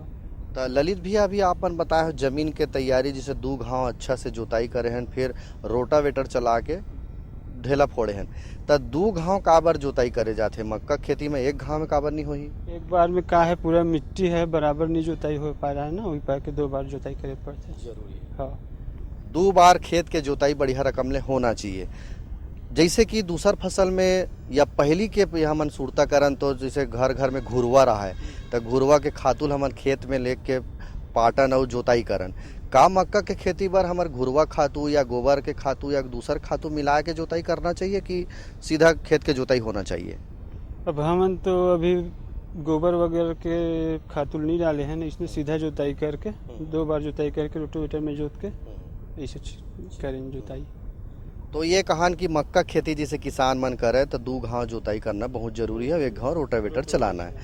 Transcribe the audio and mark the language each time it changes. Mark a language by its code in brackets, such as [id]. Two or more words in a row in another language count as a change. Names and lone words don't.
[hne] तो ललित भैया अभी आपन बताए जमीन के तैयारी जैसे 2 घाव अच्छा से जुताई करे हैं, फिर रोटावेटर चला के ढेला फोड़े हैं, तो 2 घाव काबर जुताई करे जाते मक्का खेती में, 1 घाव में काबर नहीं होही? एक बार में का है पूरा मिट्टी है बराबर नहीं जुताई हो पा रहा है ना, वही पा के 2 बार जुताई करे पड़ते। जरूरी है। हाँ 2 बार खेत के जुताई बढ़िया रकम ले होना चाहिए। जैसे कि दूसर फसल में या पहली के हमन सुरता करन तो जैसे घर घर में घुरवा रहा है, तो घुरवा के खातुल हमन खेत में लेके पाटन और जोताई करन। का मक्का के खेती पर हमार घुरवा खातू या गोबर के खातू या दूसर खातू मिला के जोताई करना चाहिए कि सीधा खेत के जोताई होना चाहिए? अब हमन तो अभी गोबर वगैरह के खातुल नहीं डाले हैं, इसमें सीधा जोताई करके 2 बार जोताई करके रोटोवेटर में जोत के ऐसे करें जोताई। तो ये कहान कि मक्का खेती जैसे किसान मन करे तो 2 घाव जोताई करना बहुत जरूरी है, 1 घाव रोटावेटर चलाना है।